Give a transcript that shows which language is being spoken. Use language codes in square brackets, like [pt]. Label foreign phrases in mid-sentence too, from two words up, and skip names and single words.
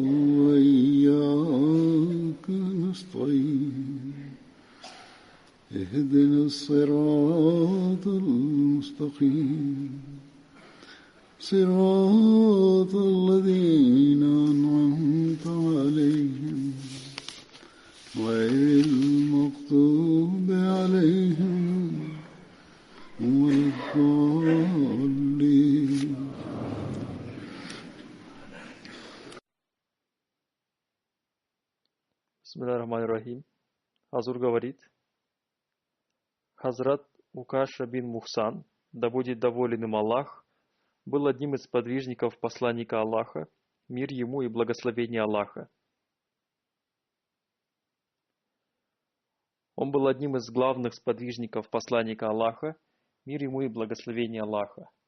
[ar] وإياك نستعين اهدنا الصراط المستقيم صراط الذين أنعمت عليهم غير المغضوب عليهم ولا الضالين. بسم الله الرحمن الرحيم. [ru] Азур говорит: Хазрат Укаша бин Мухсан, да будет доволен им Аллах, был одним из сподвижников посланника Аллаха, мир ему и благословение Аллаха. Он был одним из главных сподвижников посланника Аллаха, мир ему и благословение Аллаха.